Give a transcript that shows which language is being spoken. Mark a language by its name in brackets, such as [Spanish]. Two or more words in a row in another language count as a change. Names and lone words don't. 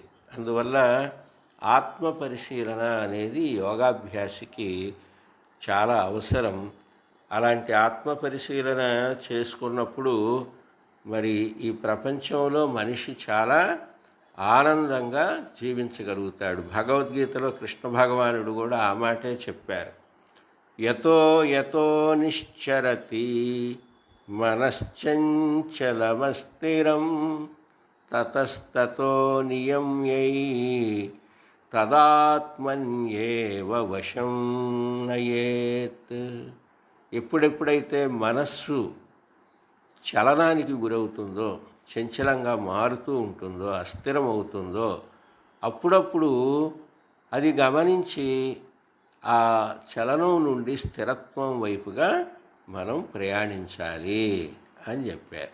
[Telugu] అందువల్ల ఆత్మ పరిశీలన అనేది యోగాభ్యాసికి చాలా అవసరం. అలాంటి ఆత్మ పరిశీలన చేసుకున్నప్పుడు మరి ఈ ప్రపంచంలో మనిషి చాలా ఆనందంగా జీవించగలుగుతాడు. భగవద్గీతలో కృష్ణ భగవానుడు కూడా ఆ మాటే చెప్పారు. [Sanskrit] యతో యతో నిశ్చరతి మనశ్చంచలమస్థిరం తతస్తతో నియమ్యై తదాత్మన్యేవ వశం నయేత్. [Telugu] ఎప్పుడెప్పుడైతే మనస్సు చలనానికి గురవుతుందో, చంచలంగా మారుతూ ఉంటుందో, అస్థిరమవుతుందో, అప్పుడప్పుడు అది గమనించి ఆ చలనం నుండి స్థిరత్వం వైపుగా మనం ప్రయాణించాలి అని చెప్పారు.